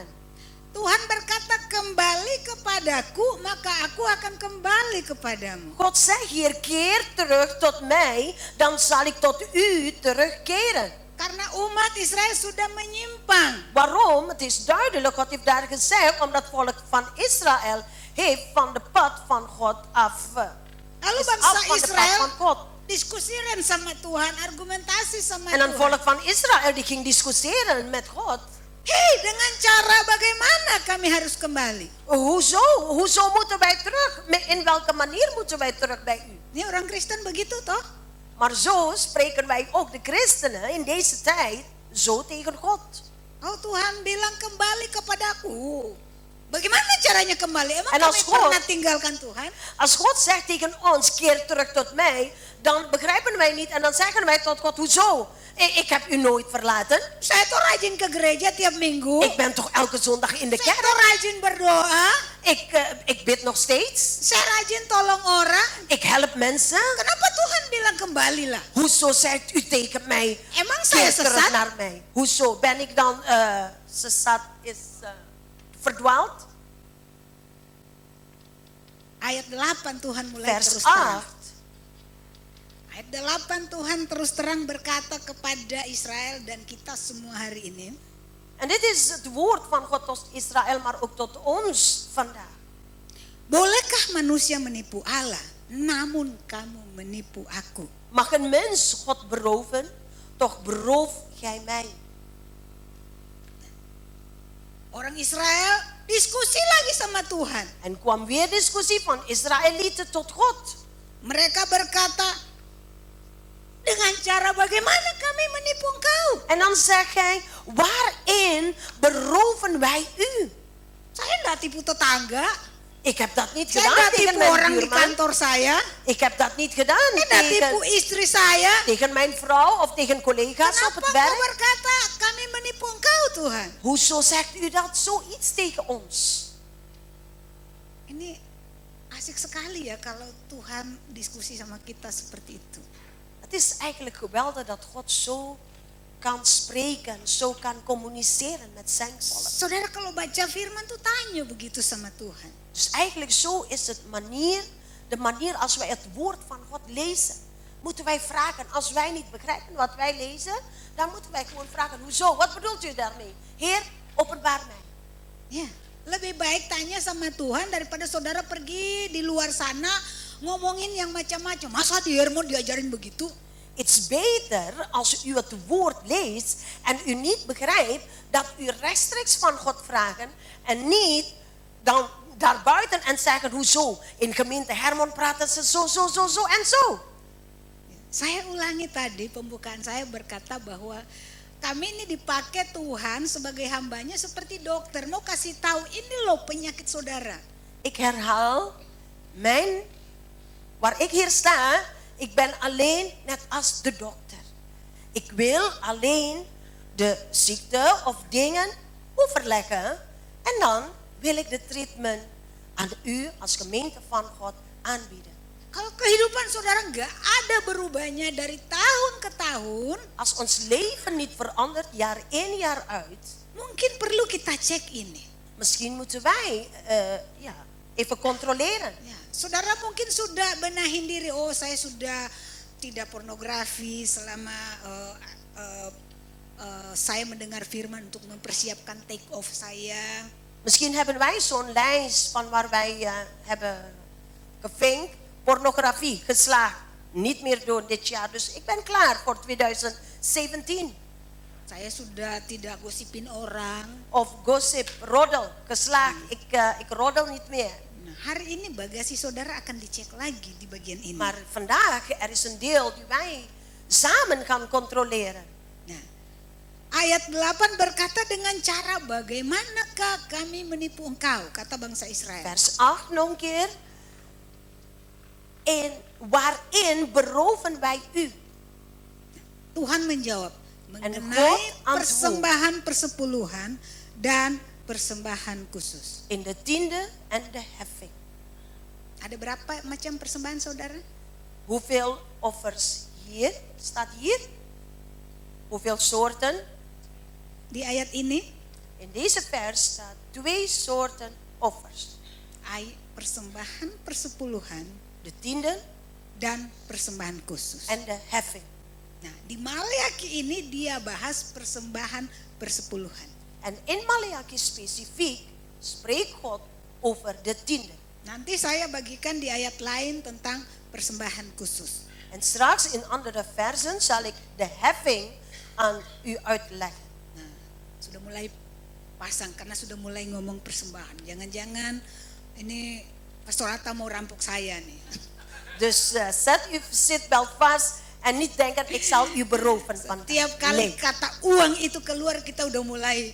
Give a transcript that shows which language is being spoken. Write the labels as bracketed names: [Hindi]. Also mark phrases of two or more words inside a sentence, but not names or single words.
[Indonesian] Tuhan berkata kembali kepadaku maka aku akan kembali kepadamu. [Dutch] God zegt hier, keer terug tot mij, dan zal ik tot u terugkeren. [Indonesian] Karena umat Israel sudah menyimpang. [Dutch] Waarom? Het is duidelijk, God heeft daar gezegd, omdat het volk van Israël heeft van de pad van God af. [Indonesian] Lalu [Dutch] Is [Indonesian] bangsa [Dutch] af van de pad [Indonesian] Israel [Dutch] van God. [Indonesian] diskusiran sama Tuhan, argumentasi sama [Dutch] En dan [Indonesian] Tuhan. [Dutch] volk van Israël die ging discussiëren met God. [Indonesian] Hei, dengan cara bagaimana kami harus kembali? [Dutch] Hoezo moeten wij terug? In welke manier moeten wij terug bij u? [Indonesian] Ini orang Kristen begitu toh? [Dutch] Maar zo spreken wij ook de christenen in deze tijd zo tegen God. [Indonesian] Oh Tuhan bilang kembali kepadaku. Bagaimana caranya kembali? Emang [Dutch] En [Indonesian] kami [Dutch] als God- [Indonesian] pernah tinggalkan Tuhan? [Dutch] Als God zegt tegen ons, keer terug tot mij, dan begrijpen wij niet en dan zeggen wij tot God, hoezo? Ik heb u nooit verlaten. [Indonesian] Saya tuh rajin ke gereja tiap minggu. [Dutch] Ik ben toch elke zondag in de [Indonesian] Saya tuh [Dutch] kerk. [Indonesian] rajin berdoa. [Dutch] Ik bid nog steeds. [Indonesian] Saya rajin tolong orang. [Dutch] Ik help mensen. [Indonesian] Kenapa Tuhan bilang kembalilah? [Dutch] Hoezo zegt u tegen mij, [Indonesian] Emang saya [Dutch] keer terug [Indonesian] sesat? [Dutch] naar mij? Hoezo? Ben ik dan sesat verdwaald? [Indonesian] Ayat 8 Tuhan mulai [Dutch] Vers [Indonesian] terus terang. [Dutch] 8. [Indonesian] Ayat 8 Tuhan terus terang berkata kepada Israel dan kita semua hari ini. [Dutch] En dit is het woord van God tot Israël, maar ook tot ons vandaag. [Indonesian] Bolehkah manusia menipu Allah, namun kamu menipu aku? [Dutch] Mag een mens God beroven, toch beroof gij mij. [Indonesian] Orang Israel diskusi lagi sama Tuhan. [Dutch] En kwam weer discussie van Israëlieten tot God. [Indonesian] Mereka berkata, dengan cara bagaimana kami menipu engkau? [Dutch] En dan zegt hij, waarin beroven wij u? [Indonesian] Saya enggak tipu tetangga. [Dutch] Ik heb dat niet [Indonesian] Saya [Dutch] gedaan [Indonesian] enggak [Dutch] tegen [Indonesian] tipu [Dutch] mijn [Indonesian] orang di [Dutch] buurman. [Indonesian] kantor saya. [Dutch] Ik heb dat niet gedaan [Indonesian] Saya enggak tipu istri saya. [Dutch] tegen mijn vrouw of tegen collega's op [Indonesian] Kenapa [Dutch] het [Indonesian] engkau [Dutch] werk. [Indonesian] berkata kami menipu engkau Tuhan? [Dutch] Hoezo zegt u dat zoiets tegen ons? [Indonesian] Ini asik sekali ya kalau Tuhan diskusi sama kita seperti itu. [Dutch] Het is eigenlijk geweldig dat God zo kan spreken, zo kan communiceren met zijn volk. Saudara kalau baca firman tuh tanya begitu sama Tuhan. Dus eigenlijk zo is het de manier als wij het woord van God lezen. Moeten wij vragen, als wij niet begrijpen wat wij lezen, dan moeten wij gewoon vragen, hoezo? Wat bedoelt u daarmee? Heer, openbaar mij. [Indonesian] Ya, lebih baik tanya sama Tuhan daripada saudara pergi di luar sana ngomongin yang macam-macam. Masa di Hermon diajarin begitu? [Dutch] Het is beter als u het woord leest en u niet begrijpt dat u rechtstreeks van God vragen en niet dan daarbuiten en zeggen hoezo. In gemeente Hermon praten ze zo en zo. [Indonesian] Saya ulangi tadi pembukaan saya berkata bahwa kami ini dipakai Tuhan sebagai hambanya seperti dokter. Mau kasih tahu ini loh penyakit saudara. [Dutch] Ik herhaal, waar ik hier sta, ik ben alleen net als de dokter. Ik wil alleen de ziekte of dingen overleggen en dan wil ik de treatment aan u als gemeente van God aanbieden. [Indonesian] Kalau kehidupan saudara nggak ada berubahnya dari tahun ke tahun, [Dutch] Als ons leven niet verandert jaar in jaar uit, [Indonesian] mungkin perlu kita cek ini. [Dutch] misschien moeten wij even controleren. [Indonesian] Ya, saudara mungkin sudah benahin diri. Oh, saya sudah tidak pornografi selama saya mendengar firman untuk mempersiapkan [English] take off [Indonesian] saya. [Dutch] Misschien hebben wij zo'n lijst van waar wij hebben gevinkt. Pornografie, geslaagd. Niet meer doen dit jaar. Dus ik ben klaar voor 2017. [Indonesian] Saya sudah tidak gosipin orang. [Dutch] Of gossip, roddel, geslaagd. Ik roddel niet meer. [Indonesian] Nah, hari ini bagasi saudara akan dicek lagi di bagian ini. [Dutch] Maar vandaag, er is een deel die wij samen gaan controleren. [Indonesian] Nah, ayat 8 berkata dengan cara bagaimanakah kami menipu engkau, kata bangsa Israel. [Dutch] Vers 8 nog een keer. Waarin beroven wij u. [Indonesian] Tuhan menjawab [Dutch] God [Indonesian] mengenai [Dutch] antwoord. [Indonesian] persembahan persepuluhan dan persembahan khusus. [Dutch] In de tiende en de heffing. [Indonesian] Ada berapa macam persembahan saudara? [Dutch] Hoeveel offers hier? Staat hier. Hoeveel soorten? [Indonesian] Di ayat ini [Dutch] In deze vers staat 2 soorten offers. [Indonesian] persembahan persepuluhan [Dutch] De tiende [Indonesian] dan persembahan khusus. [Dutch] en de heffing. [Indonesian] Nah, di Maleaki ini dia bahas persembahan persepuluhan. [Dutch] En in Maleaki specifiek spreekt God over de tiende. [Indonesian] Nanti saya bagikan di ayat lain tentang persembahan khusus. [Dutch] En straks in andere versen zal ik de heffing aan u uitleggen. [Indonesian] Nah, sudah mulai pasang karena sudah mulai ngomong persembahan. Jangan-jangan ini Pastor Atta mau rampok saya nih. [Dutch] Dus zet uw seatbelt vast en niet denken ik zal u beroven van [Indonesian] Tiap kali kata uang itu keluar kita udah mulai.